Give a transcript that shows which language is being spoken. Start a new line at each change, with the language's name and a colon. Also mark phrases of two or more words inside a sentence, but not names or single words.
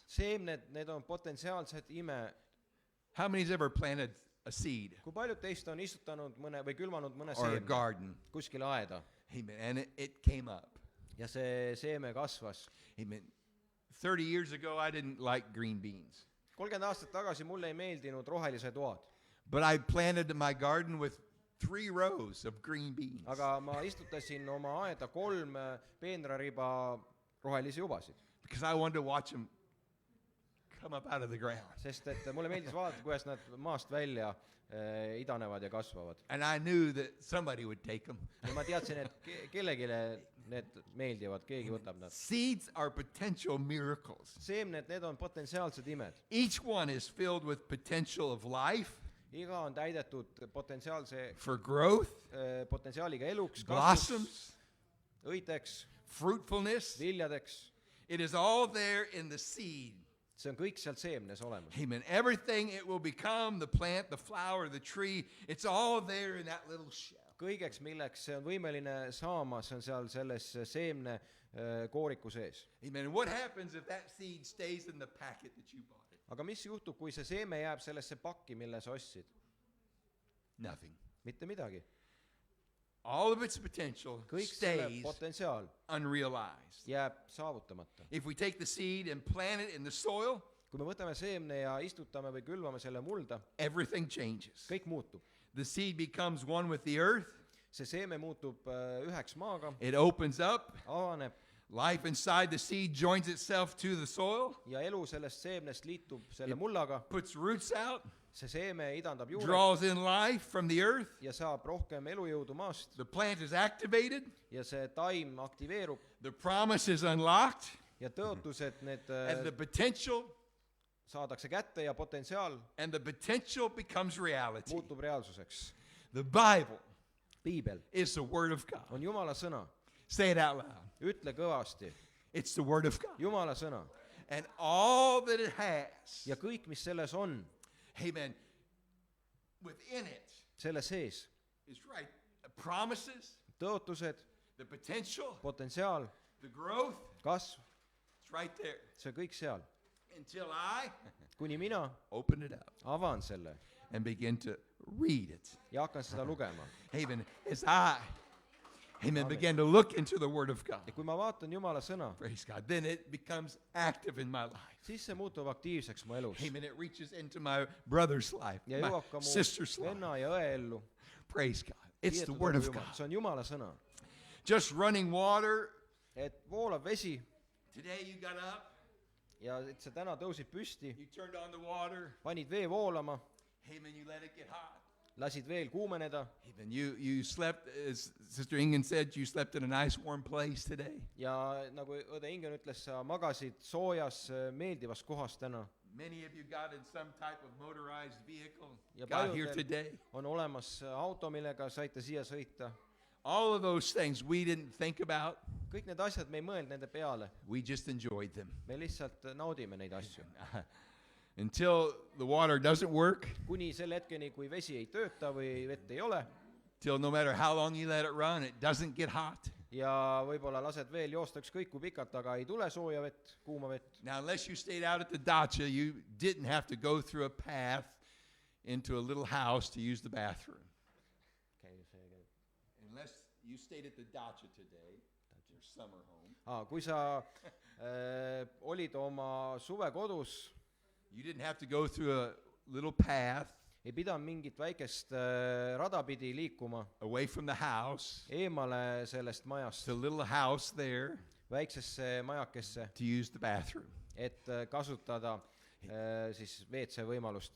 Estonian: Seemned, need on potentsiaalsed ime.
English: How many's ever planted a seed
Estonian: Kui paljud teist on istutanud mõne või külvanud mõne
English: or a
Estonian: seemne
English: garden?
Estonian: kuskil aeda
English: Amen. And it came up.
Estonian: ja see seeme kasvas.
English: Amen. 30 years ago, I didn't like green beans.
Estonian: 30 aastat tagasi mulle ei meeldinud rohelised oad,
English: But I planted my garden with 3 rows of green beans.
Estonian: aga ma istutasin oma aeda 3 peenrariba rohelisi ubasid,
English: Because I wanted to watch them come up out of the ground.
Estonian: sest et mulle meeldis vaadata, kuidas nad maast välja idanevad ja kasvavad.
English: And I knew that somebody would take them.
Estonian: Ja ma teadsin, et kellelegi need meeldivad, keegi võtab nad.
English: Seeds are potential miracles.
Estonian: Seemned, need on potentsiaalsed imed.
English: Each one is filled with potential of life,
Estonian: Iga on täidetud potentsiaalse
English: for growth,
Estonian: potentsiaaliga eluks, kasvuks,
English: blossoms,
Estonian: õiteks,
English: fruitfulness.
Estonian: viljadeks.
English: It is all there in the seed.
Estonian: see on kõik seal seemnes olemas.
English: Amen. Everything it will become, the plant, the flower, the tree, it's all there in that little shell.
Estonian: Kõigeks, milleks see on võimeline saama, see on seal selles seemne kooriku sees.
English: Amen. And what happens if that seed stays in the packet that you bought it?
Estonian: Aga mis juhtub, kui see seeme jääb sellesse pakki, mille sa ostsid?
English: Nothing.
Estonian: Mitte midagi.
English: All of its potential
Estonian: Kõik selle
English: stays
Estonian: potentsiaal
English: unrealized.
Estonian: jääb saavutamata.
English: If we take the seed and plant it in the soil,
Estonian: Kui me võtame seemne ja istutame või külvame selle mulda,
English: everything changes.
Estonian: kõik muutub.
English: The seed becomes one with the earth.
Estonian: See seeme muutub üheks maaga,
English: It opens up.
Estonian: avaneb
English: Life inside the seed joins itself to the soil,
Estonian: ja elu sellest seemnest liitub selle mullaga.
English: puts roots out,
Estonian: See seeme idandab juured
English: draws in life from the earth.
Estonian: ja saab rohkem elujõudu maast
English: The plant is activated.
Estonian: ja see taim aktiveerub
English: The promise is unlocked.
Estonian: ja tõotused, need
English: And the potential
Estonian: saadakse kätte ja potentsiaal
English: becomes reality.
Estonian: muutub reaalsuseks.
English: The Bible
Estonian: Piibel
English: is the Word of God.
Estonian: on Jumala sõna.
English: Say it out loud.
Estonian: Ütle kõvasti,
English: It's the Word of God.
Estonian: Jumala sõna.
English: And all that it has,
Estonian: Ja kõik, mis selles on,
English: amen, within it
Estonian: selle sees,
English: is right. The promises,
Estonian: tõotused,
English: the potential,
Estonian: potentsiaal,
English: the growth,
Estonian: kasv,
English: it's right there.
Estonian: see kõik seal.
English: Until I
Estonian: Kuni mina
English: open it up
Estonian: avan selle
English: and begin to read it.
Estonian: ja hakkan seda lugema.
English: Amen. As I, amen, begin to look into the Word of God.
Estonian: Ja kui ma vaatan Jumala sõna,
English: Praise God. Then it becomes active in my life.
Estonian: siis see muutub aktiivseks mu elus.
English: Amen. It reaches into my brother's life,
Estonian: Ja
English: my
Estonian: jõuab ka mu
English: sister's life.
Estonian: venna ja õe ellu.
English: Praise God. It's the
Estonian: Kiidetud
English: Word
Estonian: olgu
English: of
Estonian: Jumal.
English: God.
Estonian: See on Jumala sõna.
English: Just running water.
Estonian: Et voolab vesi
English: Today you got up,
Estonian: ja et sa täna tõusid püsti,
English: you turned on the water.
Estonian: panid vee voolama,
English: Amen. You let it get hot.
Estonian: lasid veel kuumeneda
English: Amen. You slept, as Sister Ingen said, you slept in a nice warm place today.
Estonian: ja nagu õde Ingen ütles, sa magasid soojas meeldivas kohas täna.
English: Many of you got in some type of motorized vehicle,
Estonian: Ja
English: got here
Estonian: paljudel
English: today.
Estonian: on olemas auto, millega saite siia sõita.
English: All of those things we didn't think about.
Estonian: Kõik need asjad, me ei mõelnud nende peale.
English: We just enjoyed them.
Estonian: Me lihtsalt naudime neid asju.
English: Until the water doesn't work,
Estonian: Kuni selle hetkeni, kui vesi ei tööta või vett ei ole
English: till no matter how long you let it run, it doesn't get hot.
Estonian: ja võib-olla lased veel joosta ükskõik kui pikalt, aga ei tule sooja vett, kuuma vett.
English: Now, unless you stayed out at the dacha, you didn't have to go through a path into a little house to use the bathroom. Unless you stayed at the dacha today, your summer home,
Estonian: Kui sa olid oma suvekodus,
English: you didn't have to go through a little path
Estonian: ei pidanud mingit väikest rada pidi liikuma
English: away from the house
Estonian: eemale sellest majast
English: to a little house there
Estonian: väiksesse majakesse,
English: to use the bathroom.
Estonian: et kasutada siis WC võimalust.